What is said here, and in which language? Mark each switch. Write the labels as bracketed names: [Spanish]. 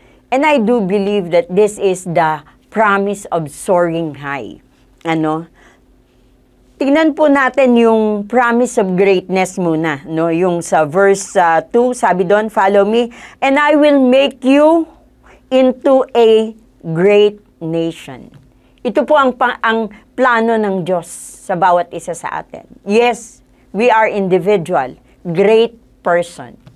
[English] And I do believe that this is the promise of soaring high. Ano? [Filipino] Tingnan po natin yung [English] promise of greatness [Filipino] muna. No? Yung sa verse 2, sabi doon, [English] follow me, and I will make you into a great nation. [Filipino] Ito po ang plano ng Diyos sa bawat isa sa atin. [English] Yes, we are individual, great person.